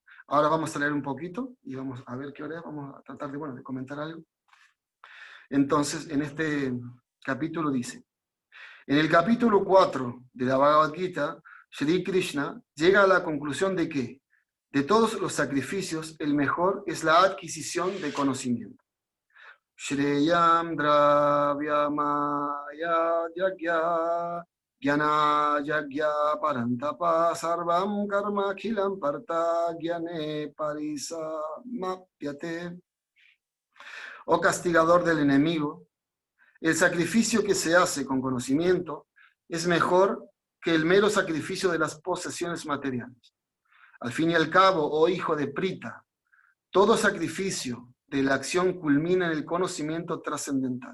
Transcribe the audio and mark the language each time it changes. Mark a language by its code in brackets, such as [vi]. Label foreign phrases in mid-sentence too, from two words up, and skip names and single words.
[es] Ahora vamos a leer un poquito y vamos a ver qué hora es, vamos a tratar de comentar algo. Entonces, en este capítulo dice, en el capítulo 4 de la Bhagavad Gita, Shri Krishna llega a la conclusión de que de todos los sacrificios, el mejor es la adquisición de conocimiento. [sa] Shreyam dravyamaya yagya gyana yagya parantapa sarvam karma khilam parta gyane parisamappyate. [es] Oh castigador del enemigo, el sacrificio que se hace con conocimiento es mejor que el mero sacrificio de las posesiones materiales. Al fin y al cabo, oh hijo de Prita, todo sacrificio de la acción culmina en el conocimiento trascendental.